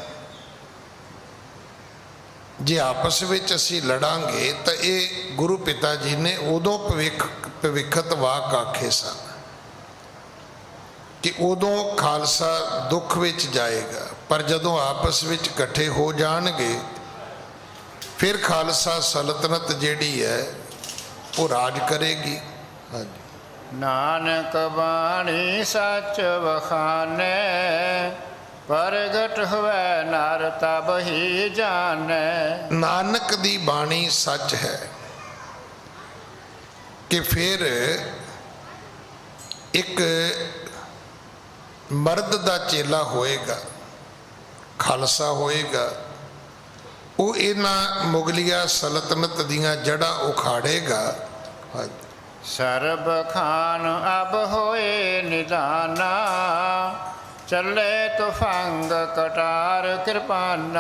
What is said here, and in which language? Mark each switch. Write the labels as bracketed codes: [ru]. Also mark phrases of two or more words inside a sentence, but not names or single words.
[pa] ਜੇ ਆਪਸ ਵਿਚ ਅਸੀ ਲੜਾਂਗੇ ਤੋ ਯੇ ਗੁਰੂ ਪਿਤਾ ਜੀ ਨੇ ਉਦੋਂ ਭਵਿਖਤ ਵਾਕ ਆਖੇ ਸਨ ਕਿ ਉਦੋਂ ਖ਼ਾਲਸਾ ਦੁਖ ਵਿਚ ਜਾਏਗਾ। ਪਰ ਜਦੋਂ ਆਪਸ ਵਿਚ ਇਕੱਠੇ ਹੋ ਜਾਣਗੇ ਫਿਰ ਖ਼ਾਲਸਾ ਸਲਤਨਤ ਜਿਹੜੀ ਹੈ ਵੋ ਰਾਜ ਕਰੇਗੀ। ਹਾਂ ਜੀ। ਨਾਨਕ ਬਾਣੀ ਸਚ ਬਖਾਨੇ ਪ੍ਰਗਟ ਹੁਏ ਨਰ ਤਬ ਹੀ ਜਾਨੇ। ਨਾਨਕ ਦੀ ਬਾਣੀ ਸਚ ਹੈ, ਕਿ ਫਿਰ ਏਕ ਮਰਦ ਕਾ ਚੇਲਾ ਹੋਏਗਾ, ਖ਼ਾਲਸਾ ਹੋਏਗਾ, ਵੋ ਇਨ੍ਹਾਂ ਮੁਗ਼ਲੀਆ ਸਲਤਨਤ ਦੀਆਂ ਜੜਾ ਉਖਾੜੇਗਾ। ਸਰਬ ਖਾਨ ਅਬ ਹੋਏ ਨਿਦਾਨਾ, ਚਲੇ ਤੁਫੰਗ ਕਟਾਰ ਕ੍ਰਿਪਾਨਾ।